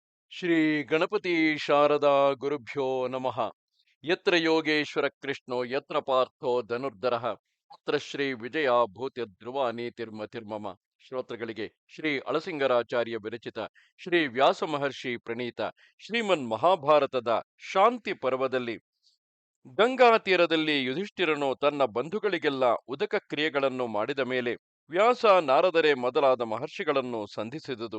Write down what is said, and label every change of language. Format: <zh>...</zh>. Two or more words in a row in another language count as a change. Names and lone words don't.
<sa>ಶ್ರೀ ಗಣಪತಿ ಶಾರದಾ ಗುರುಭ್ಯೋ ನಮಃ. ಯತ್ರ ಯೋಗೇಶ್ವರ ಕೃಷ್ಣೋ ಯತ್ರ ಪಾರ್ಥೋ ಧನುರ್ಧರಃ ಅತ್ರ ಶ್ರೀ ವಿಜಯ ಭೂತಿ ಧ್ರುವ ನೀತಿರ್ಮತಿರ್ಮಮ.</sa> <kn>ಶ್ರೋತೃಗಳಿಗೆ ಶ್ರೀ ಅಳಸಿಂಗರಾಚಾರ್ಯ ವಿರಚಿತ ಶ್ರೀ ವ್ಯಾಸ ಮಹರ್ಷಿ ಪ್ರಣೀತ ಶ್ರೀಮನ್ ಮಹಾಭಾರತದ ಶಾಂತಿ ಪರ್ವದಲ್ಲಿ ಗಂಗಾ ತೀರದಲ್ಲಿ ಯುಧಿಷ್ಠಿರನು ತನ್ನ ಬಂಧುಗಳಿಗೆಲ್ಲ ಉದಕ ಕ್ರಿಯೆಗಳನ್ನು ಮಾಡಿದ ಮೇಲೆ ವ್ಯಾಸ ನಾರದರೆ ಮೊದಲಾದ ಮಹರ್ಷಿಗಳನ್ನು ಸಂಧಿಸಿದುದು.</kn>